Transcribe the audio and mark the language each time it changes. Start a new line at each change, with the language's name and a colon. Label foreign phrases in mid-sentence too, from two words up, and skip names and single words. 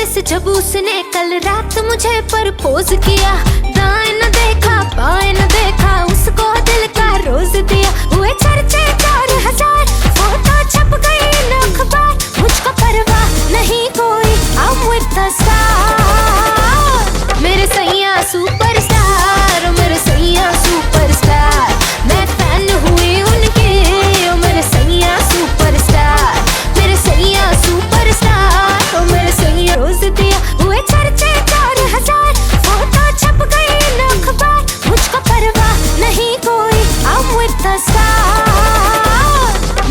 Hindi: जब उसने कल रात मुझे प्रपोज किया, दाएं न देखा बाएं न देखा, उसको दिल का रोज दिया। हुए चर्चे 4000, फोटो छप गई इन अखबार, मुझको परवाह नहीं कोई,
English: I'm with the star।
Hindi: मेरे सैया सुपरस्टार, मेरे सैया सुपरस्टार, मैं फैन हुई उनके, ओ मेरे सैया सुपरस्टार, मेरे सैया सुपरस्टार, ओ मेरे सैया रोज दिया। हुए चर्चे 4000, फोटो छप गई इन अखबार, मुझको परवाह नहीं कोई,
English: I'm with the star।